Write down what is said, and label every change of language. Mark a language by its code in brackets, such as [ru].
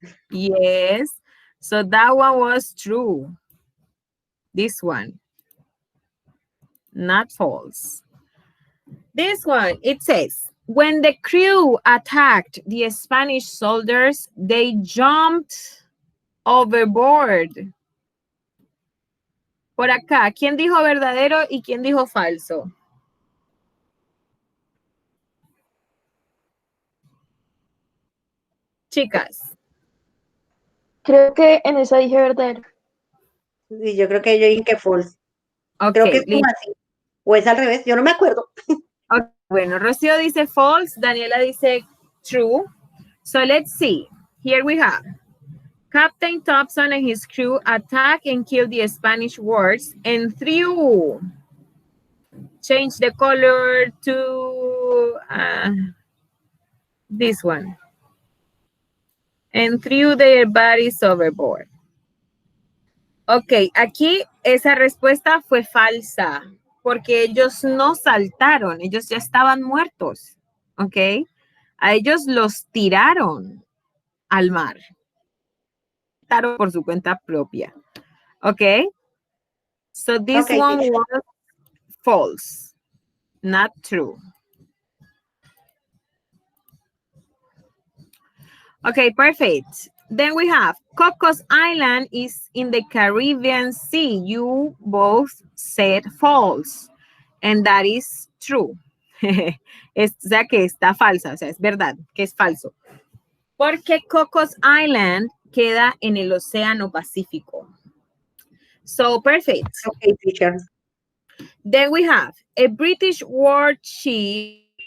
[en] Yes. So that one was true. This one. Not false. This one, it says, when the crew attacked the Spanish soldiers, they jumped overboard. [es] Por acá, ¿quién dijo verdadero y quién dijo falso? Chicas. Creo que en esa dije verdadero. Y yo creo que yo dije que false. Creo que Okay, es como así. O es al revés, yo no me acuerdo. [en] okay, [es] bueno, Rocío dice false, Daniela dice true. [en] So let's see. Here we have Captain Thompson and his crew attacked and killed the Spanish wards and threw. Change the color to this one. And threw their bodies overboard. [es] Ok, aquí esa respuesta fue falsa, porque ellos no saltaron, ellos ya estaban muertos, ok. A ellos los tiraron al mar. Tiraron por su cuenta propia, ok. [en] So this one was false, not true. Okay, perfect. Then we have Cocos Island is in the Caribbean Sea. You both said false. And that is true. [es] O sea que está falsa, o sea, es verdad que es falso. Porque Cocos Island queda en el Océano Pacífico. [en] So, perfect. Okay, teacher. Then we have a British warship.